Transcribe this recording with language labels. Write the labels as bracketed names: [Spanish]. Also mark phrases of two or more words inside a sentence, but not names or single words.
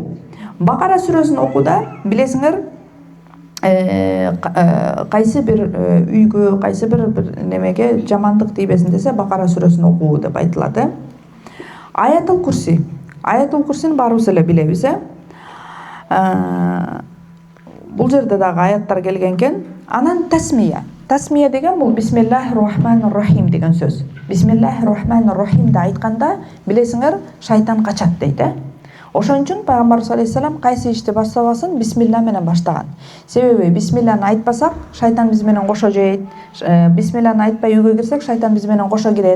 [Kyrgyz] Бакара сүрөсүн окууда билесиңер, кайсы бир үйгө, кайсы бир немеге жамандык тийбесин десе Бакара сүрөсүн окуу деп айтылат. Аятул Курси. Аятул Курсини баарыбыз эле билебиз. Бул жерде дагы аяттар келген экен. Анан тасмия. Тасмия деген бул [Arabic] بسم الله الرحمن الرحيم [Kyrgyz] деген сөз. Бисмиллахир-рахманир-рахимди айтканда билесиңер шайтан качат дейт. Ошон үчүн пайгамбарыбыз алейхиссалам кайсы ишти баштабасын бисмилла менен баштаган. Себеби бисмилланы айтпасак шайтан биз менен кошо жейт. Бисмилланы айтпай үйгө кирсек шайтан биз менен кошо кирет.